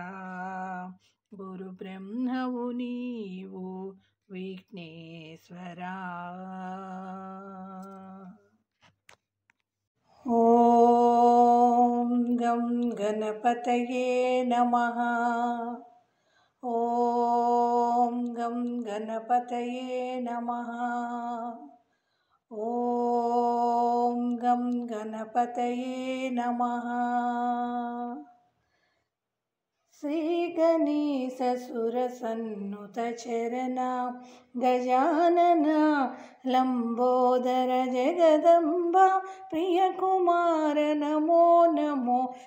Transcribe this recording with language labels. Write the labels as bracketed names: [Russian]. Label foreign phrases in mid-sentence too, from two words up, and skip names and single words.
[Telugu] గురు బ్రహ్మవు నీవు విఘ్నేశ్వరా. [Sanskrit] ఓం గం గణపతయే నమః. ॐ गं गणपतये नमः। ॐ गं गणपतये नमः। श्रीगणेशसुरसन्नुतचरणा गजानना लम्बोदर जगदम्बा प्रियकुमार नमो नमो।